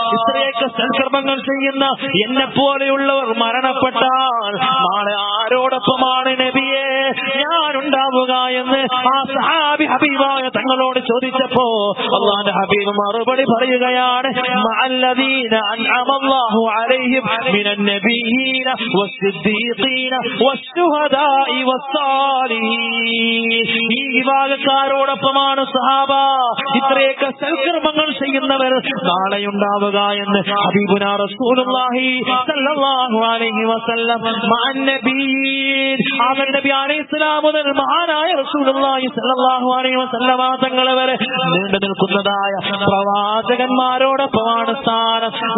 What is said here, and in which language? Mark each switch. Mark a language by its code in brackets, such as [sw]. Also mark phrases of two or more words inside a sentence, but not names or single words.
[ml] ഇത്രയൊക്കെ സൽക്കർമ്മങ്ങൾ ചെയ്യുന്ന എന്നെ പോലെയുള്ളവർ മരണപ്പെട്ടാൽ നാളെ ആരോടൊപ്പമാണ് നബിയെ ഞാനുണ്ടാവുക എന്ന് ആ സഹാബി ഹബീബായ തങ്ങളോട് ചോദിച്ചപ്പോ അല്ലാഹുവിന്റെ ഹബീബ് മറുപടി പറയുകയാണ്, [ar] مع الذين أنعم الله عليهم عليهم من النبيين والصديقين والشهداء والصالحين. [ml] ഈ വിഭാഗക്കാരോടൊപ്പമാണ് സഹാബ ഇത്രയൊക്കെ സൽക്കർമ്മങ്ങൾ ചെയ്യുന്നവർ നാളെയുണ്ടാവുക എന്ന് [ar] حبيبنا رسول الله صلى الله عليه وسلم مع النبيين [ml] ആദം നബി അലൈഹിസ്സലാം മുതൽ മഹാനായ [ar] رسول الله صلى الله عليه وسلم [ml] തങ്ങൾ വരെ നീണ്ടു നിൽക്കുന്നതായ പ്രവാചകന്മാരോടൊപ്പമാണ് സ്ഥാനം.